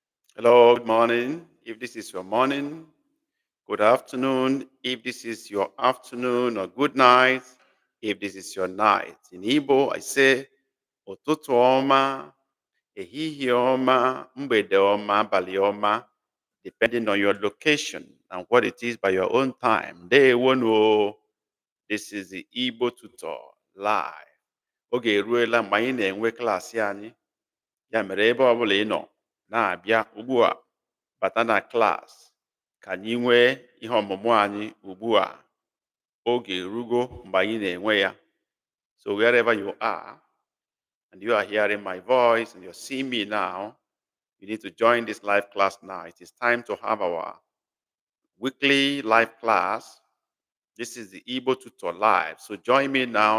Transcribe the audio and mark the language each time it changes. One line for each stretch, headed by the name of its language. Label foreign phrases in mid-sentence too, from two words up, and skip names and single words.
English: Hello, good morning. If this is your morning, good afternoon. If this is your afternoon, or good night. If this is your night. In Igbo, I say,
Igbo: ụtụtụ ọma, ehihie ọma, mgbede ọma, abalị ọma,
English: depending on your location and what it is by your own time.
Igbo: Ndewono.
English: This is the Igbo Tutor live.
Igbo: Oge eruola mgbe anyị na-enwe klaasị anyị. Ya mere ebe ọbụla ị nọ na-abịa ugbu a bata na klaasị ka anyị nwee ihe ọmụmụ anyị ugbu a. Oge erugo mgbe anyị na-enwe ya.
English: So wherever you are and you are hearing my voice and you're seeing me now, you need to join this live class now. It is time to have our weekly live class. This is the Igbo Tutor Live. So join me now.